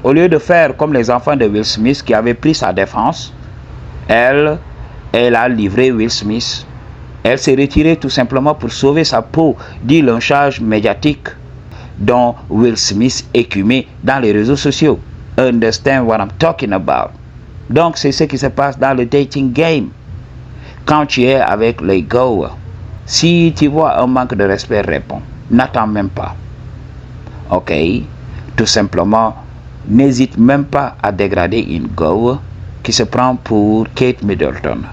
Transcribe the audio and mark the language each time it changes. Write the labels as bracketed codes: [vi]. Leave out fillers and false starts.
[fr] Au lieu de faire comme les enfants de Will Smith qui avaient pris sa défense, elle a livré Will Smith. Elle s'est retirée tout simplement pour sauver sa peau du lynchage médiatique dont Will Smith écumait dans les réseaux sociaux. [en] Understand what I'm talking about? [fr] Donc c'est ce qui se passe dans le dating game. Quand tu es avec les go, si tu vois un manque de respect, réponds. N'attends même pas. Ok? Tout simplement, n'hésite même pas à dégrader une go qui se prend pour Kate Middleton.